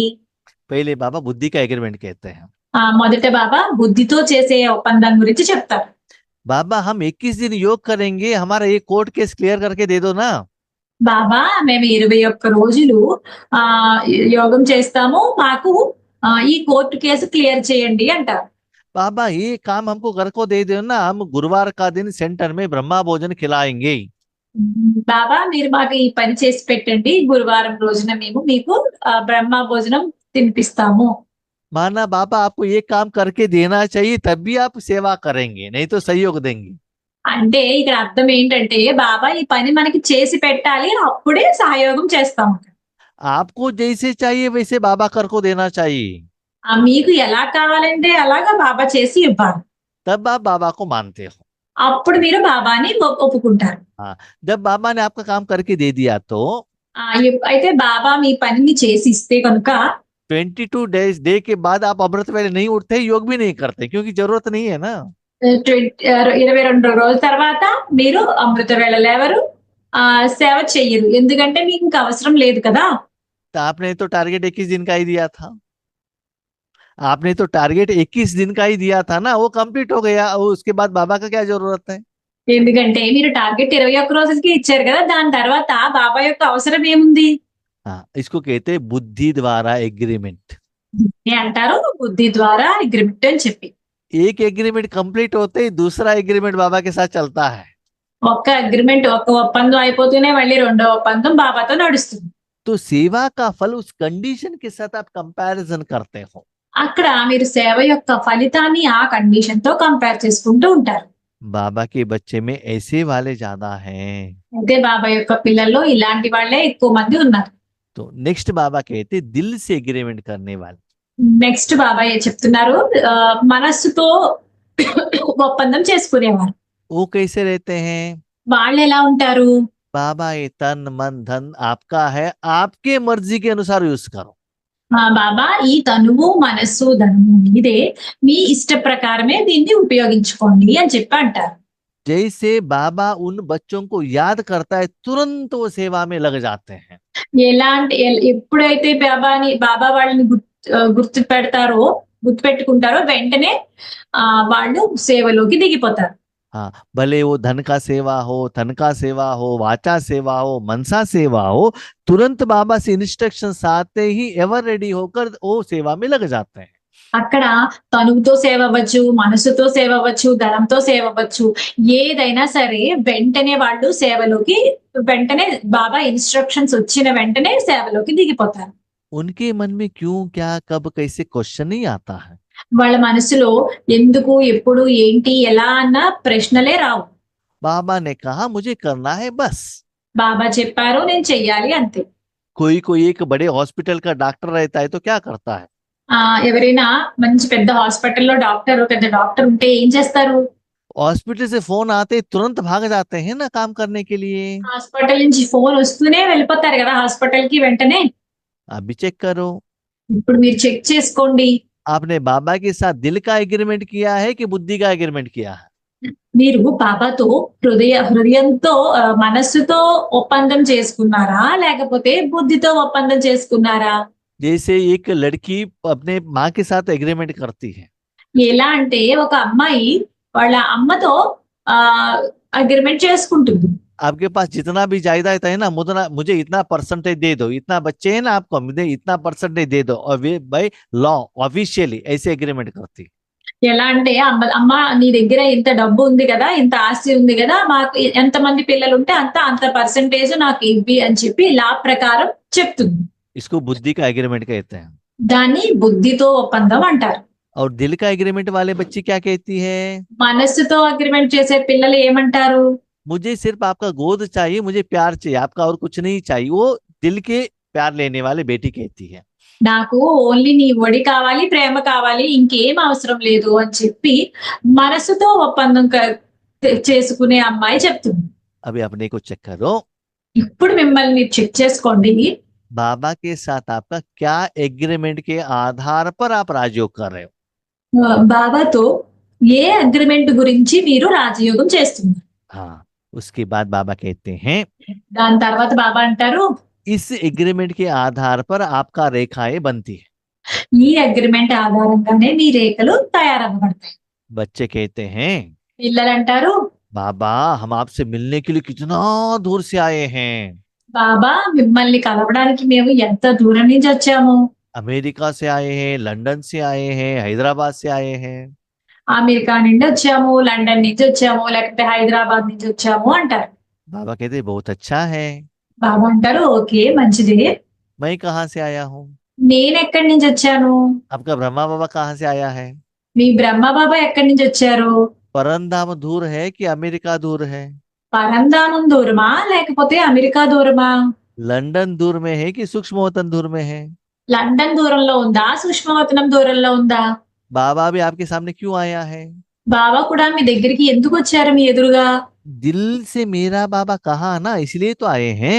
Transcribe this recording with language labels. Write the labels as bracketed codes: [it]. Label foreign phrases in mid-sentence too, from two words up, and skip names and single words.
[hi] पहले बाबा बुद्धि का एग्रीमेंट कहते हैं। [te] మొదట బాబా బుద్ధితో చేసే ఒప్పందం గురించి చెప్తారు. [hi] बाबा हम 21 दिन योग करेंगे, हमारा ये कोर्ट केस क्लियर करके दे दो ना। [te] బాబా మేము 21 రోజులు ఆ యోగం చేస్తాము, మాకు ఈ కోర్టు కేసు క్లియర్ చేయండి అంటారు. [hi] बाबा ये काम हमको घर को दे दो ना, हम गुरुवार का दिन सेंटर में ब्रह्मा भोजन खिलाएंगे। [te] బాబా మీరు మాకు ఈ పని చేసి పెట్టండి, గురువారం రోజున మేము మీకు బ్రహ్మ భోజనం తినిపిస్తాము. [hi] माना बाबा आपको ये काम करके देना चाहिए, तब भी आप सेवा करेंगे, नहीं तो सहयोग देंगे। [te] అంటే ఇక్కడ అర్థం ఏంటంటే బాబా ఈ పని మనకి చేసి పెట్టాలి, అప్పుడే సహయోగం చేస్తాము. [hi] आपको जैसे चाहिए वैसे बाबा कर को देना चाहिए, [te] మీకు ఎలా కావాలంటే అలాగా బాబా చేసి ఇవ్వాలి, [hi] तब आप बाबा को मानते हो। [te] అప్పుడు మీరు బాబాని ఒప్పుకుంటారు. [hi] जब बाबा ने आपका काम करके दे दिया तो [te] అయితే బాబా మీ పనిని చేసి ఇస్తే కనుక [hi] 22 [en] days day [hi] के बाद आप अमृत वेले नहीं उठते, योग भी नहीं करते, क्योंकि जरूरत नहीं है ना। [te] 22 రోజుల తర్వాత మీరు అమృత వేళ లేవరు, సేవ చెయ్యరు, ఎందుకంటే మీకు ఇంకా అవసరం లేదు కదా. [hi] तो आपने तो टारगेट 21 दिन का ही दिया था, आपने तो टारगेट 21 दिन का ही दिया था ना, वो कंप्लीट हो गया, उसके बाद बाबा का क्या जरूरत है? [te] ఎందుకంటే మీరు టార్గెట్ 21 రోజులకి ఇచ్చారు కదా, దాని తర్వాత బాబా యొక్క అవసరం ఏముంది? [hi] इसको कहते हैं बुद्धि द्वारा एग्रीमेंट। [te] అంటారు బుద్ధి ద్వారా అగ్రిమెంట్ అని చెప్పి. [hi] एक एग्रीमेंट कंप्लीट होते ही दूसरा एग्रीमेंट बाबा के साथ चलता है। [te] ఒక్క అగ్రిమెంట్, ఒక్క ఒప్పందం అయిపోతూనే మళ్ళీ రెండో ఒప్పందం బాబాతో నడుస్తుంది. [hi] तो सेवा का फल उस कंडीशन के साथ आप कंपैरिजन करते हो। [te] అక్కడ మీరు సేవ యొక్క ఫలితాన్ని ఆ కండిషన్ తో కంపేర్ చేసుకుంటూ ఉంటారు. [hi] बाबा के बच्चे में ऐसे वाले ज्यादा हैं। [te] అయితే బాబా యొక్క పిల్లల్లో ఇలాంటి వాళ్ళే ఎక్కువ మంది ఉన్నారు. [hi] तो नेक्स्ट बाबा कहते दिल से एग्रीमेंट करने वाले। [te] నెక్స్ట్ బాబా చెప్తున్నారు మనస్సుతో ఒప్పందం చేసుకునేవారు. [hi] वो कैसे रहते हैं? [te] వాళ్ళు ఎలా ఉంటారు? [hi] बाबा ये तन मन धन आपका है, आपके मर्जी के अनुसार यूज करो। [te] బాబా ఈ తనువు మనస్సు ధనము మీదే, మీ ఇష్ట ప్రకారమే దీన్ని ఉపయోగించుకోండి అని చెప్పి అంటారు. [hi] जैसे बाबा उन बच्चों को याद करता है, तुरंत वो सेवा में लग जाते हैं। [te] ఎప్పుడైతే బాబా వాళ్ళని గుర్తు పెట్టుకుంటారో వెంటనే వాళ్ళు సేవలోకి దిగిపోతారు. [hi] हाँ, भले वो धन का सेवा हो, तन का सेवा हो, वाचा सेवा हो, मनसा सेवा हो, तुरंत बाबा से इंस्ट्रक्शंस आते ही [en] ever ready [hi] होकर वो सेवा में लग जाते हैं। [te] అక్కడ తనువుతో సేవ అవ్వచ్చు, మనసుతో సేవ అవ్వచ్చు, ధనంతో సేవ అవ్వచ్చు, ఏదైనా సరే వెంటనే వాళ్ళు వెంటనే బాబా ఇన్స్ట్రక్షన్స్ వచ్చిన వెంటనే సేవలోకి దిగిపోతారు. [hi] उनके मन में क्यों, क्या, कब, कैसे क्वेश्चन नहीं आता है। [te] వాళ్ళ మనసులో ఎందుకు, ఎప్పుడు, ఏంటి, ఎలా అన్న ప్రశ్నలే రావు. [hi] बाबा ने कहा मुझे करना है बस। [te] బాబా చెప్పారు నేను చెయ్యాలి అంతే. [hi] कोई एक बड़े हॉस्पिटल का डॉक्टर रहता है तो क्या करता है? [te] ఎవరైనా మంచి పెద్ద హాస్పిటల్లో పెద్ద డాక్టర్ ఉంటే ఏం చేస్తారు? [hi] हॉस्पिटल से फोन आते तुरंत भाग जाते हैं ना काम करने के लिए। [te] హాస్పిటల్ నుంచి ఫోన్ వస్తూనే వెళ్ళిపోతారు కదా హాస్పిటల్ కి వెంటనే. [hi] अभी चेक करो, [te] ఇప్పుడు మీరు చెక్ చేసుకోండి, [hi] आपने बाबा के साथ दिल का एग्रीमेंट किया है कि बुद्धि का एग्रीमेंट किया है? [te] మీరు బాబాతో హృదయంతో మనస్సుతో ఒప్పందం చేసుకున్నారా, లేకపోతే బుద్ధితో ఒప్పందం చేసుకున్నారా? [hi] जैसे एक लड़की अपने माँ के साथ एग्रीमेंट करती है, [te] ఎలా అంటే ఒక अम्माई వాళ్ళ అమ్మతో అగ్రిమెంట్ చేసుకుంటుంది. [hi] आपके पास जितना भी जायदाद है ना, मुझे इतना परसेंटेज दे दो, इतना बच्चे हैं ना आपको, मुझे इतना परसेंटेज दे दो, और वे [en] by law [hi] ऑफिशियली ऐसे एग्रीमेंट करती। [te] ఎలా అంటే అమ్మ నీ దగ్గర ఇంత డబ్బు ఉంది కదా, ఇంత ఆస్తి ఉంది కదా, మాకు ఎంతమంది పిల్లలు ఉంటే అంత పర్సెంటేజ్ నాకు ఇవ్వి అని చెప్పి లా ప్రకారం చెప్తుంది. [hi] इसको बुद्धि का एग्रीमेंट कहते हैं। [te] దాన్ని బుద్ధితో ఒప్పందం అంటారు. [hi] और दिल का एग्रीमेंट वाले बच्ची क्या कहती है? [te] మనస్సుతో అగ్రిమెంట్ చేసే పిల్లలు ఏమంటారు? [hi] मुझे सिर्फ आपका गोद चाहिए, मुझे प्यार चाहिए, आपका और कुछ नहीं चाहिए। वो दिल के प्यार लेने वाले बेटी कहती है। [te] నాకు ఓన్లీ నీ ఒడి కావాలి, ప్రేమ కావాలి, ఇంకేం అవసరం లేదు అని చెప్పి మనసుతో ఒప్పందం చేసుకునే అమ్మాయి చెప్తుంది. [hi] अभी अपने को चेक करो, [te] ఇప్పుడు మిమ్మల్ని మీరు చెక్ చేసుకోండి. [hi] बाबा के साथ आपका क्या एग्रीमेंट के आधार पर आप राजयोग कर रहे हो? [te] బాబాతో ఏ అగ్రిమెంట్ గురించి మీరు రాజయోగం చేస్తున్నారు? [hi] हाँ, उसके बाद बाबा कहते हैं [te] దాని తర్వాత బాబా అంటారు, [hi] इस एग्रीमेंट के आधार पर आपका रेखाएं बनती है। [te] ఈ అగ్రిమెంట్ ఆధారంగానే మీ రేఖలు తయారవ్వబడతాయి. [hi] बच्चे कहते हैं [te] పిల్లలు అంటారు, [hi] बाबा हम आपसे मिलने के लिए कितना दूर से आए हैं, [te] బాబా మిమ్మల్ని కలవడానికి మేము ఎంత దూరం నుంచి వచ్చాము. [hi] अमेरिका से आए हैं, लंदन से आए हैं, हैदराबाद से आए हैं। [te] అమెరికా నుండి వచ్చాము, లండన్ నుంచి వచ్చాము, లేకపోతే హైదరాబాద్ నుంచి వచ్చాము అంటారు. [hi] बाबा कहते बहुत अच्छा है, [te] బాబా అంటారు, ఓకే మంచిదే. [hi] मैं कहाँ से आया हूँ? [te] నేను ఎక్కడి నుంచి వచ్చాను? [hi] आपका ब्रह्मा बाबा कहाँ से आया है? [te] మీ బ్రహ్మ బాబా ఎక్కడి నుంచి వచ్చారు? [hi] परमधाम दूर है कि अमेरिका दूर है? [te] పరంధామం దూరమా లేకపోతే అమెరికా దూరమా? [hi] लंदन दूर में है कि सूक्ष्मवतन दूर में है? [te] లండన్ దూరంలో ఉందా, సూక్ష్మవతనం దూరంలో ఉందా? [hi] बाबा भी आपके सामने क्यों आया है? [te] బాబా కూడా మీ దగ్గరికి ఎందుకు వచ్చారు మీ ఎదురుగా? [hi] दिल से मेरा बाबा कहा ना, इसलिए तो आए हैं।